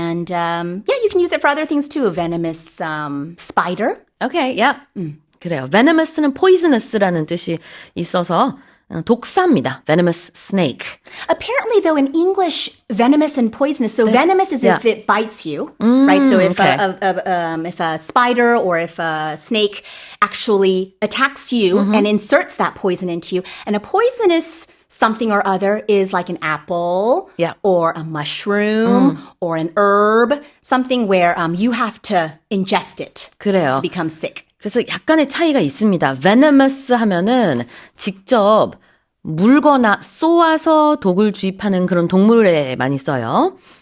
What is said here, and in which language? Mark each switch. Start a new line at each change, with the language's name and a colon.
English: You can use it for other things too. A venomous spider. Okay, yeah.
Korean: 그래요. Venomous는 poisonous라는 뜻이 있어서 독사입니다.
English: Venomous snake. Apparently, though, in English, venomous and poisonous. So venomous is if it bites you, right? So if a spider or if a snake actually attacks you and inserts that poison into you, and a poisonous something or other is like an apple or a mushroom or an herb, something where you have to ingest it
Korean: 그래요.
English: to become sick.
Korean: 그래서 약간의 차이가 있습니다. venomous 하면은 직접 물거나 쏘아서 독을 주입하는 그런 동물에 많이 써요.